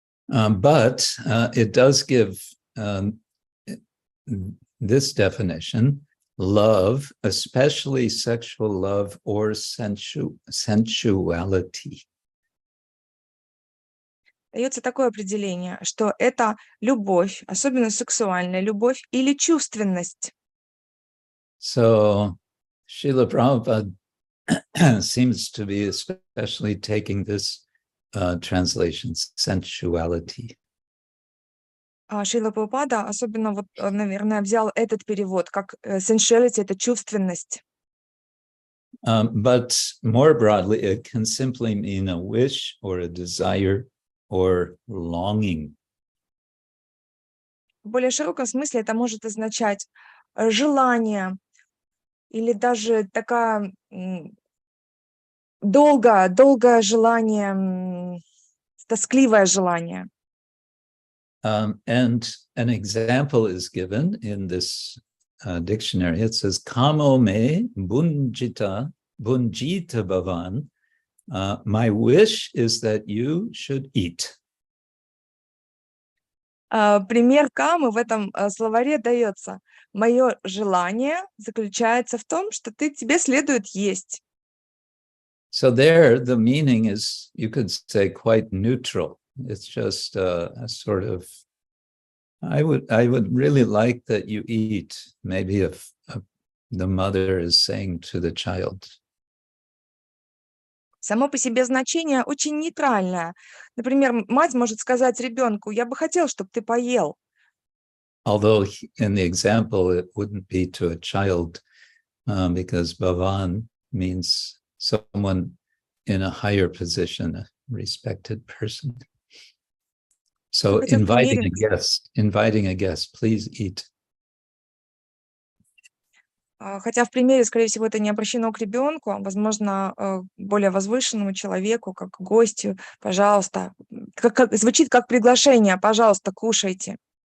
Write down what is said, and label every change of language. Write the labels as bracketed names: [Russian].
[English] But it does give this definition: love, especially sexual love or sensuality. [Russian] Дается такое определение, что это любовь, особенно сексуальная любовь или чувственность. [English] So Srila Prabhupada seems to be especially taking this translation, sensuality. [Russian] Шрила Прабхупада особенно, наверное, взял этот перевод, как sensuality — это чувственность. [English] But more broadly, it can simply mean a wish or a desire or longing. [Russian] В более широком смысле это может означать желание или даже такое долгое желание, тоскливое желание. [English] And an example is given in this dictionary. It says, [Sanskrit] Kamo me bunjita bhavan. [English] My wish is that you should eat. [Russian] Пример камы в этом словаре дается. Мое желание заключается в том, что тебе следует есть. [English] So there, the meaning is, you could say, quite neutral. It's just a sort of, I would really like that you eat. Maybe if the mother is saying to the child. [Russian] Само по себе значение очень нейтральное. Например, мать может сказать ребенку: я бы хотел, чтобы ты поел. [English] Although in the example, it wouldn't be to a child because bhavan means someone in a higher position, a respected person. So [Russian] Хотя в примере, [English] inviting a guest, please eat. [Russian] хотя в примере, скорее всего, это не обращено к ребенку, а, возможно, более возвышенному человеку, как гостю, пожалуйста. Звучит как приглашение, пожалуйста, кушайте.